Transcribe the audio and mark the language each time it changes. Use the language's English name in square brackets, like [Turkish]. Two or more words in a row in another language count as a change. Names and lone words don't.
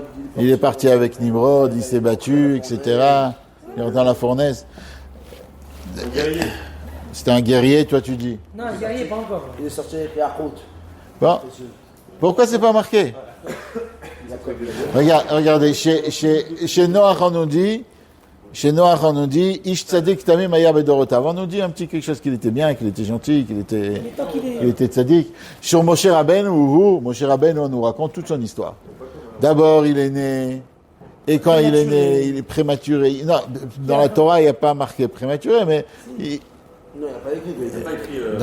[French] Il est parti avec Nimrod, il s'est battu, etc. Il est dans la fournaise. C'était un guerrier, toi tu dis. Non, le guerrier, pas encore. Il est sorti avec Yahout. Bon. Pourquoi c'est pas marqué? Regardez, chez Noach on nous dit, [Hebrew] איש צדיק תמים היה בדורותיו. [French] On nous dit un petit quelque chose qu'il était bien, qu'il était gentil, qu'il était tzadik. Sur Moshe Rabbeinu, on nous raconte toute son histoire. D'abord, il est né, et quand il est né, il est prématuré. Non, dans la Torah, il n'y a pas marqué prématuré, mais Non, il n'a pas écrit.